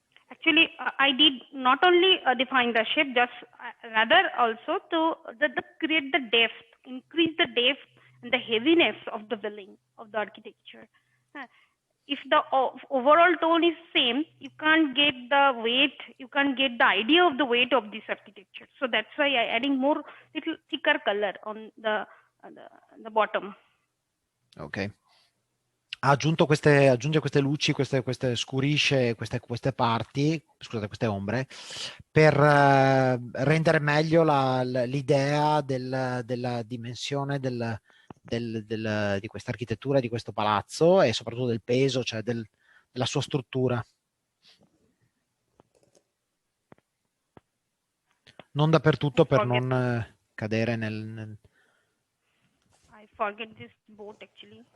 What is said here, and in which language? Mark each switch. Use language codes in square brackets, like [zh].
[en] Actually, I did not only define the shape, just rather also to create the depth, increase the depth and the heaviness of the building, of the architecture. If the overall tone is same, you can't get the weight, you can't get the idea of the weight of this architecture. So that's why I adding more little thicker color on the bottom. Ok. [it] Aggiunge queste luci, scurisce queste parti, scusate, queste ombre, per rendere meglio l'idea della dimensione di questa architettura, di questo palazzo, e soprattutto del peso, cioè della sua struttura. Non dappertutto, per non cadere nel [en] I forget this boat actually.